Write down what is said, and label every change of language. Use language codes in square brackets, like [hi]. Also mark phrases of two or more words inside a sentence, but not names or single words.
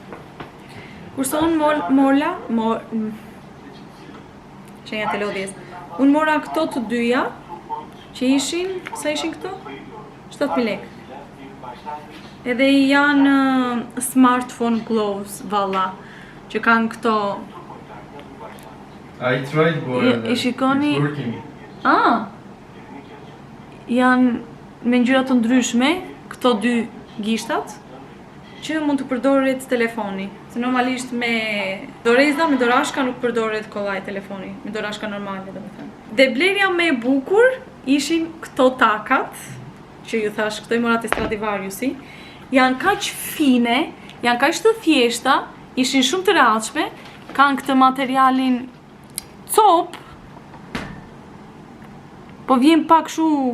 [sq] Kurse unë shenja të lodhjes. Unë mora këto të dyja, që ishin, sa ishin këto? 7.000 lekë. Edhe janë [en] smartphone gloves, [sq] valla, që kanë këto... [en] I tried but [sq] I shikoni... [en] it's working. [sq] Janë me ngjyra të ndryshme, këto dy gishtat, që mund të përdoret telefoni. Se normalisht me doreza, me dorashka nuk përdoret kollaj telefoni, me dorashka normale domethënë. Dhe blerja më e bukur ishin këto takat, që ju thash, këto i mora te Stradivariusi, janë kaq fine, janë kaq të thjeshta, ishin shumë të rehatshme, kanë këtë materialin cop, po vjen pak shu.